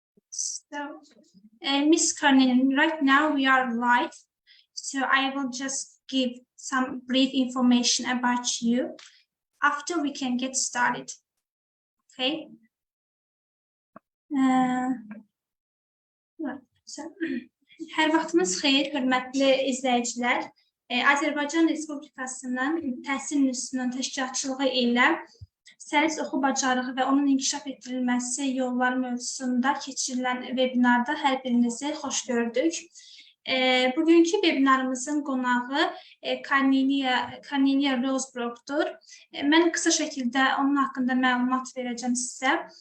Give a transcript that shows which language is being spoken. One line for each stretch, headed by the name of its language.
English: So, Miss Carnelian, right now we are live, so I will just give some brief information about you. After we can get started, okay?
Azerbaijani: So, hər vaxtınız xeyir, hörmətli izləyicilər. Azərbaycan Respublikasının Təhsil İNSTİTUTunun təşkilatçılığı ilə Səlis oxu bacarığı və onun inkişaf etdirilməsi yolları mövzusunda keçirilən webinarda hər birinizi xoş gördük. Bugünkü webinarımızın qonağı Cornelia Rosebrook'dur. Mən qısa şəkildə onun haqqında məlumat verəcəm sizə.